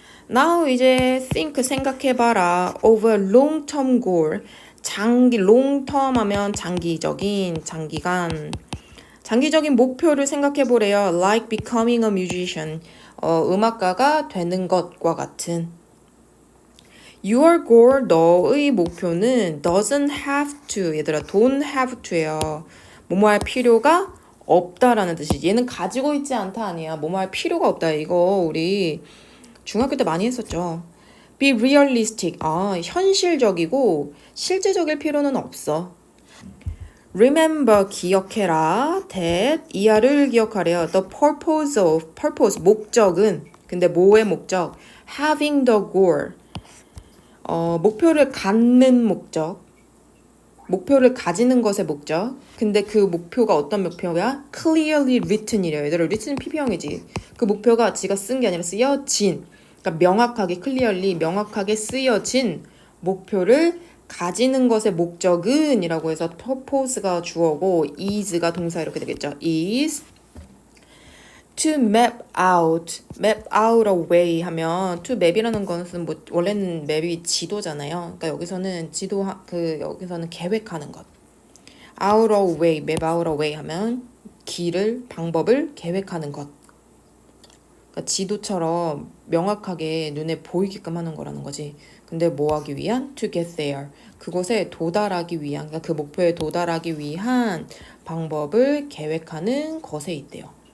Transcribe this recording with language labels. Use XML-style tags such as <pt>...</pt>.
<ko>Now 이제 think, 생각해봐라.</ko> <en>of a long-term goal,</en> <ko>long-term 하면 장기적인, 장기적인 목표를 생각해보래요.</ko> <en>like becoming a musician,</en> <ko>음악가가 되는 것과 같은.</ko> <en>Your goal,</en> <ko>너의 목표는</ko> <en>doesn't have to, 얘들아 don't have to예요.</en> <ko>뭐뭐 할 필요가 없다라는 뜻이. 얘는 가지고 있지 않다 아니야. 뭐뭐 할 필요가 없다. 이거 우리 중학교 때 많이 했었죠.</ko> <en>Be realistic,</en> <ko>현실적이고 실제적일 필요는 없어.</ko> <en>Remember,</en> <ko>기억해라. that, 이하를 기억하래요.</ko> <en>The purpose of,</en> <ko>purpose, 목적은, 근데 뭐의 목적?</ko> <en>Having the goal,</en> <ko>목표를 갖는 목적, 목표를 가지는 것의 목적. 근데 그 목표가 어떤 목표야?</ko> <en>Clearly written이래요.</en> <ko>얘들아, written은 PP형이지. 그 목표가 지가 쓴 게 아니라 쓰여진, 그러니까 명확하게, clearly, 명확하게 쓰여진 목표를 가지는 것의 목적은 이라고 해서 purpose가 주어고 is가 동사 이렇게 되겠죠.</ko> <en>is to map out a way</en> <ko>하면 to map이라는 것은 뭐 원래는 맵이 지도잖아요. 그러니까 여기서는 여기서는 계획하는 것.</ko> <en>out a way, map out a way</en> <ko>하면 길을, 방법을 계획하는 것. 그러니까 지도처럼 명확하게 눈에 보이게끔 하는 거라는 거지. 근데 뭐 하기 위한?</ko> <en>To get there.</en> <ko>그곳에 도달하기 위한, 그러니까 그 목표에 도달하기 위한 방법을 계획하는 것에 있대요.</ko>